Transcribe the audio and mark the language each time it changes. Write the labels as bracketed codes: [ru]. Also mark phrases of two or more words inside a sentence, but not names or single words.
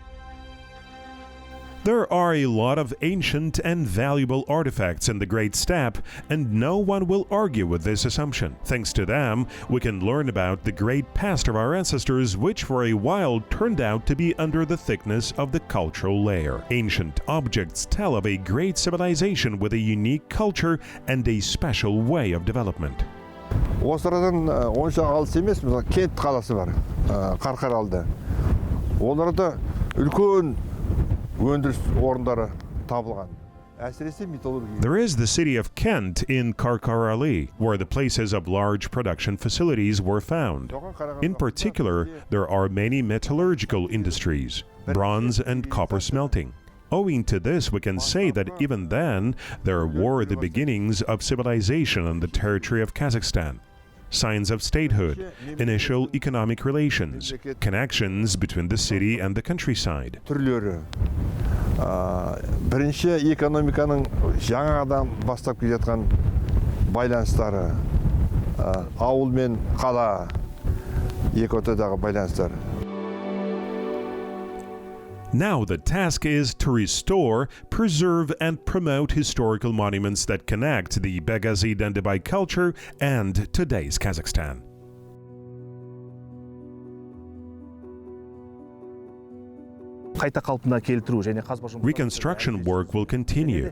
[en] There are a lot of ancient and valuable artifacts in the Great Steppe, and no one will argue with this assumption. Thanks to them, we can learn about the great past of our ancestors, which for a while turned out to be under the thickness of the cultural layer. Ancient objects tell of a great civilization with a unique culture and a special way of development. [kk] Осы арадан онша алыс емес, мысалы Кент қаласы бар, Қарқаралыда. Оларда үлкен өндіріс орындары табылған. Әсіресе металлургия. [en] There is the city of Kent in Karkarali, where the places of large production facilities were found. In particular, there are many metallurgical industries, bronze and copper smelting. Owing to this, we can say that even then, there were the beginnings of civilization on the territory of Kazakhstan. Signs of statehood, initial economic relations, connections between the city and the countryside. [kk] Түрлері. Бірінші экономиканың жаңадан бастап келе жатқан байланыстары, ауыл мен қала екі ортадағы байланыстар. [en] Now the task is to restore, preserve, and promote historical monuments that connect the Begazi Dandabai culture and today's Kazakhstan. Reconstruction work will continue.